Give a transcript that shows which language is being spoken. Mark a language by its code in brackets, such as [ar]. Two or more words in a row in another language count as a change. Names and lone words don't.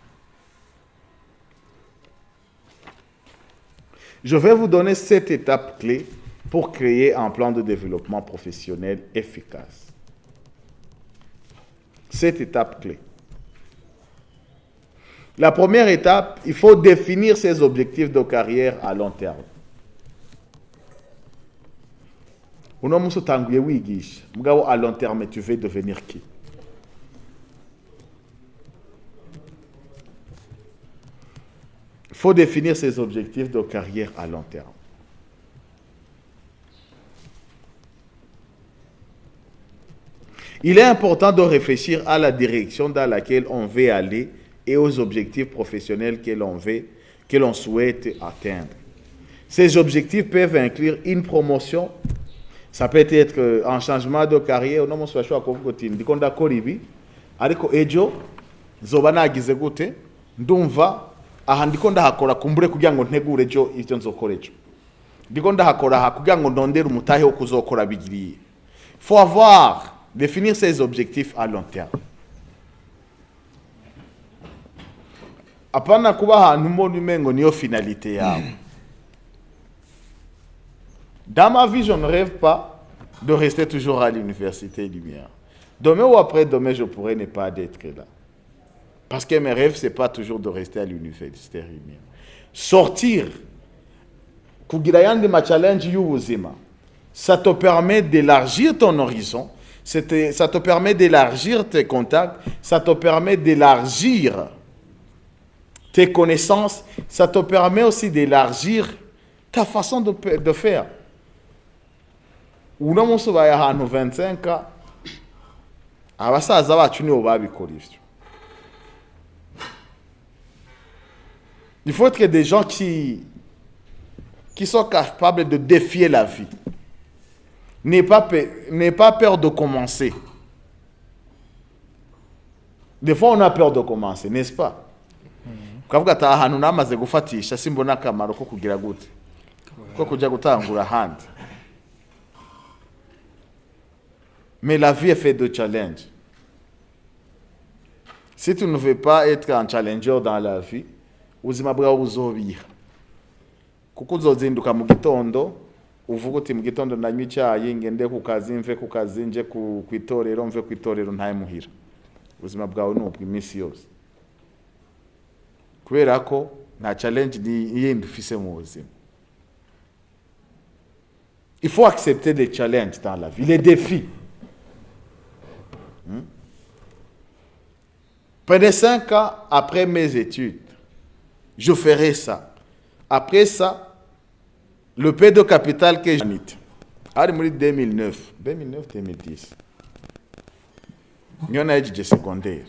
[fr] Je vais vous donner 7 étapes clés pour créer un plan de développement professionnel efficace. 7 étapes clés. La première étape, il faut définir ses objectifs de carrière à long terme. [rn] Uno muso tanguye wigisha, mugabo [fr] à long terme tu veux devenir qui? Il faut définir ses objectifs de carrière à long terme. Il est important de réfléchir à la direction dans laquelle on veut aller et aux objectifs professionnels que l'on souhaite atteindre. Ces objectifs peuvent inclure une promotion, ça peut être un changement de carrière, on a choix [rn] ndikonda koribi ariko ejo zoba nagize gute ndumva aha ndikonda hakora kumbure kugira ngo ntegure ejo ivyo nzokora ejo ndikonda hakora kugira ngo ndondere umutahe wo kuzokora bigiriye. [fr] Faut définir ses objectifs à long terme. [rn] Apana kuba ahantu mbona umengo niyo finalité yawe. [fr] Dans ma vie, je ne rêve pas de rester toujours à l'université Lumière. Demain ou après-demain, je pourrais ne pas être là. Parce que mes rêves, ce n'est pas toujours de rester à l'université Lumière. Sortir, [rn] kugira yandi ma challenge y'ubuzima, [fr] ça te permet d'élargir ton horizon, Ça te permet d'élargir tes contacts, ça te permet d'élargir tes connaissances, ça te permet aussi d'élargir ta façon de faire. [rn] Uno munsi ubaye ahantu 25 ans, abasaza bacu nibo babikora ivyo. [fr] Il faut être des gens qui sont capables de défier la vie. N'aie pas peur de commencer. Des fois, on a peur de commencer, n'est-ce pas? [rn] Ukavuga ati ahantu namaze gufatisha simbona akamaro ko kugira gute, ko kujya gutangura ahandi. [fr] Mais la vie est faite de challenges. Si tu ne veux pas être un challenger dans la vie, [rn] ubuzima bwawe buzobiha. Kuko uzozinduka mu gitondo uvuga uti mu gitondo nanywa icyayi ngende ku kazi mve ku kazi nje ku itorero mve ku itorero ntaye muhira. Ubuzima bwawe ni ubw'iminsi yose. Kubera ko nta challenge ni yindi ufise mu buzima. [fr] Il faut accepter les challenges dans la vie, les défis. Pendant 5 ans après mes études, je ferai ça. Après ça, le peu de capital que j'ai mis, en 2009-2010, [rn] niyo nahejeje secondaire.